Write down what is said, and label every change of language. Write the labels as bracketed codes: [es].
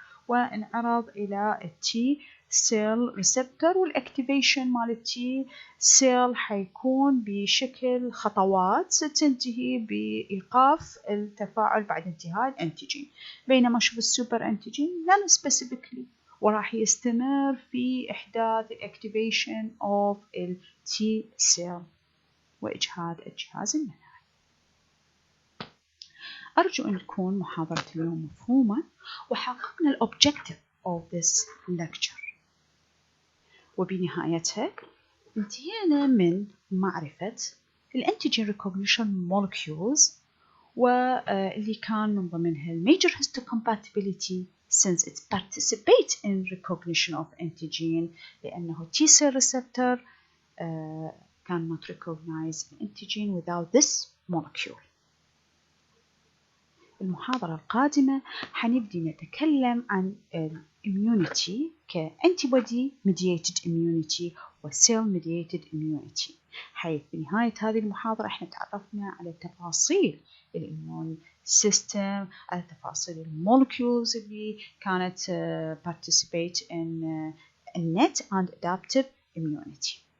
[ar] وانعرض إلى التي سيل ريسبتور، والاكتيفيشن مال التي سيل حيكون بشكل خطوات تنتهي بإيقاف التفاعل بعد انتهاء الانتيجين، بينما شوف السوبر انتيجين [en] non specifically [ar] وراح يستمر في إحداث الأكتيفيشن of T cell وإجهاد الجهاز المناعي. أرجو أن تكون محاضرة اليوم مفهومة وحققنا الأوبجكتيف [en] of this lecture، [ar] وبنهايتها انتهينا من معرفة الانتيجين ريكوجنيشن molecules واللي كان من ضمنها major histocompatibility [en] since it participates in recognition of antigen لأنه T cell receptor cannot recognize antigen without this molecule. [ar] المحاضرة القادمة حنبدي نتكلم عن immunity ك [en] antibody mediated immunity [ar] و [en] cell mediated immunity، [ar] حيث بنهاية هذه المحاضرة احنا تعرفنا على تفاصيل الإيمون سيستم، على تفاصيل المولكيولز اللي كانت [en] participate in innate and adaptive immunity.